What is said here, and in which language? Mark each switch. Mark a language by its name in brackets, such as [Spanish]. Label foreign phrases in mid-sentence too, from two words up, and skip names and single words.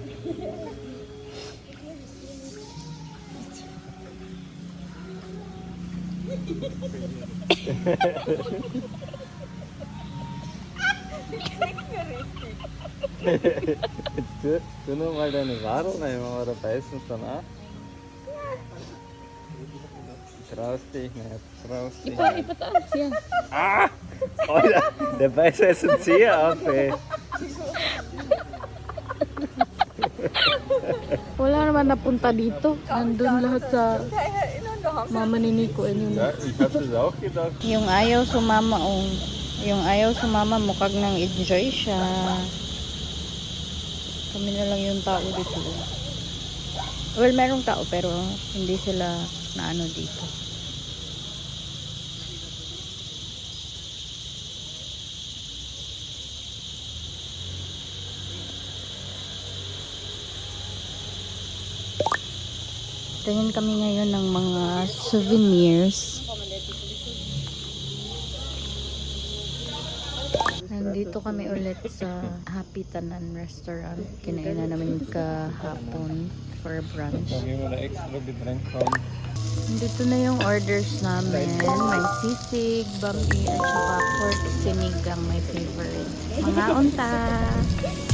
[German] Jetzt tu noch mal deine Wadel nehmen, aber da beißen sie dann auch. Traust dich nicht, traust dich nicht. [Filipino] Ipataas yan. Ah! [German] Alter, der beißt jetzt einen Zeh auf, ey. [Filipino] Wala naman napunta dito. Nandun lahat sa mama ni Nico. [German] Ja, ich hab das auch gedacht. [Filipino] Yung ayaw sumama, oh. Yung ayaw sumama, mukhang nang enjoy siya. Kami na lang yung tao dito. Well, merong tao pero hindi sila na ano dito. Tingin kami ngayon ng mga souvenirs. Nandito kami ulit sa Hapitanan Restaurant. Kinain na namin kahapon [English] for brunch. [German] Da gehen wir da extra Getränk haben. [Filipino] Nandito na yung orders namin. May sisig, bambi, at saka pork sinigang, [English] my favorite. Mga unta!